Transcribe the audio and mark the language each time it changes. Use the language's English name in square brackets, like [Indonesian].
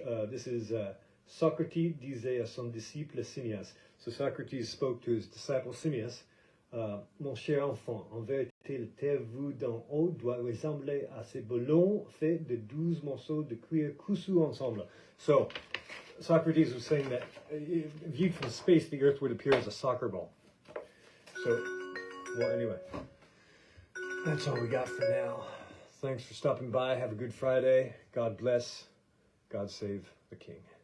[English] This is [French] Socrates disait à son disciple Simmias. [English] So Socrates spoke to his disciple Simmias. [French] Mon cher enfant, en vérité, le terre vu d'en haut doit ressembler à ces ballons faits de 12 morceaux de cuir cousus ensemble. [English] So Socrates was saying that viewed from space, the Earth would appear as a soccer ball. So, well, anyway, that's all we got for now. Thanks for stopping by. Have a good Friday. God bless. God save the King.